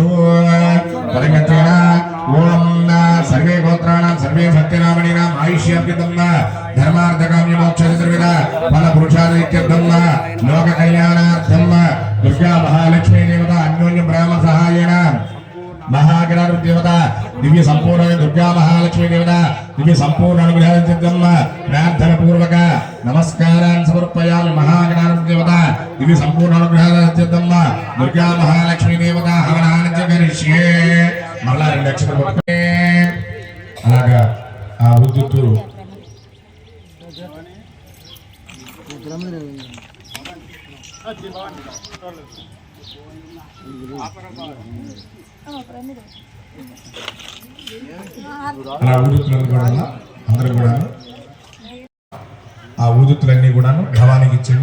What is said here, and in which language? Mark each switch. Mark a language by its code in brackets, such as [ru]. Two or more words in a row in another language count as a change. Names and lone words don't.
[sa] परगतेन ओम सर्वे गोत्राणां सर्वे सत्यनामणीनां आयुष्याभ्युदं धर्मार्थकाम्यमोक्षचतुर्विध फलपुरुषादित्यर्थं लोककल्याणार्थं दुर्गा महालक्ष्मी देवता अन्योन्य ब्राह्म सहायेन महागणाधिपति देवता दिव्य संपूर्ण दुर्गा महालक्ष्मी देवता दिव्य संपूर्ण अनुग्रहसिद्धं प्रार्थना पूर्वक नमस्कारान् समर्पयामि। महागणाधिपति देवता दिव्य संपूर्ण अनुग्रहसिद्धं दुर्गा महालक्ष्मी देवता हवनानि च करिष्ये। [te] మళ్ళా 2 అక్షరాలు పట్టుకొని అలాగా ఆ ఉద్దుత్తు అలా ఊదుతులను కూడా అందరూ కూడా ఆ ఊదుతులన్నీ కూడాను భవానికి ఇచ్చండి।